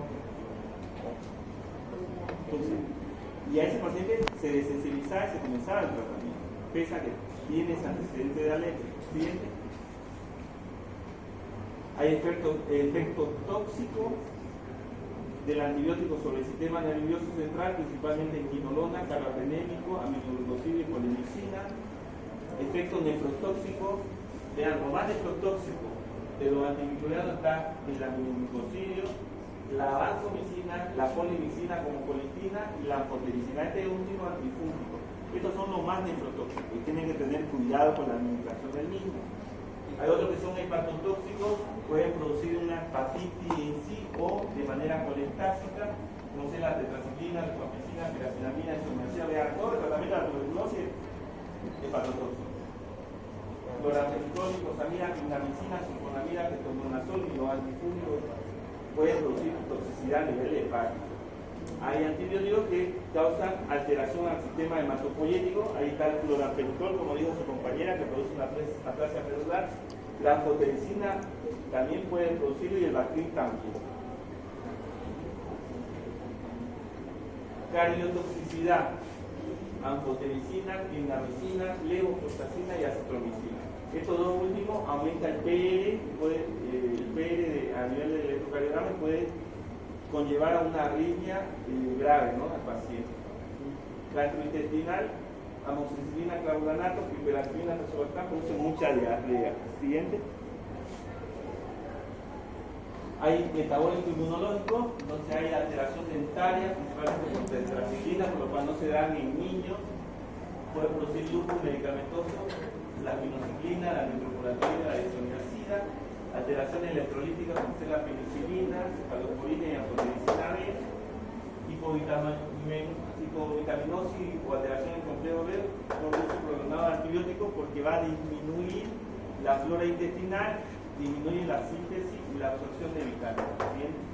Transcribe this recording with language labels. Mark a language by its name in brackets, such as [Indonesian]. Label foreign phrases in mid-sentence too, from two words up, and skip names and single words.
[Spanish] Entonces, y a ese paciente se desensibilizaba y se comenzaba el tratamiento, pese a que tiene ese antecedente de alergia. Siguiente. Hay efectos tóxicos del antibiótico sobre el sistema nervioso central, principalmente en quinolona, carbapenémico, aminoglucosida y polimicina. Efectos nefrotóxicos. Vean, lo más nefrotóxico de los antimicrobianos está el aminoglucosidio, la vancomicina, la polimicina como colitina y la anfotericina. Este es último antifúngico. Estos son los más nefrotóxicos y tienen que tener cuidado con la administración del mismo. Hay otros que son hepatotóxicos, pueden producir una hepatitis en sí o de manera colestásica, como sea la tetraciclina, la rifamicina, piracinamida, isomacina, todo el tratamiento de la tuberculosis es hepatotóxico. Cloramfenicol, glucosamida, clindamicina, sulfonamida, ketoconazol y los antifúngicos pueden producir toxicidad a nivel hepático. Hay antibióticos que causan alteración al sistema hematopoyético. Ahí está el cloramfenicol, como dijo su compañera, que produce una aplasia celular. La anfotericina también puede producirlo y el bactril también. Cardiotoxicidad: anfotericina, clindamicina, levofloxacina y acitromicina. Estos dos últimos aumentan el PR, a nivel del electrocardiograma puede conllevar a una arritmia grave, ¿no?, al paciente. Gastrointestinal: amoxicilina, clavulanato, piperacilina, tazobactam, produce mucha diarrea. Siguiente. Hay metabólico inmunológico, entonces hay alteración dentaria, principalmente por tetraciclina, por lo cual no se dan en niños. Puede producir lupus medicamentoso, la minociclina, la nitropuratina, la isoniazida. Alteraciones electrolíticas como ser la penicilina, cefalosporina y anfotericina B. Hipovitaminosis o alteración del complejo B con uso prolongado de antibióticos, porque va a disminuir la flora intestinal, disminuye la síntesis y la absorción de vitaminas.